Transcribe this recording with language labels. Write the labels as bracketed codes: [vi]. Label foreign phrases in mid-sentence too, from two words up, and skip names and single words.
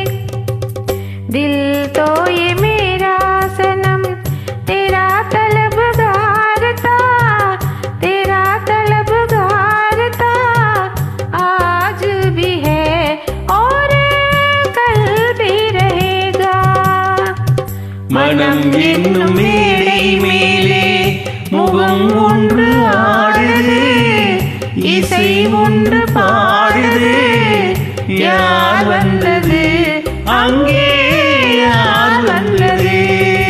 [hi] दिल तो ये मेरा सनम तेरा तलबगार था, तेरा तलबगार था. आज भी है और कल भी रहेगा. [ta] மனம் என்னும் மேடை மேலே முகம் ஒன்று ஆடுது, இசை ஒன்று பாடுது. யார் வந்தது அங்கே, யார் வந்தது?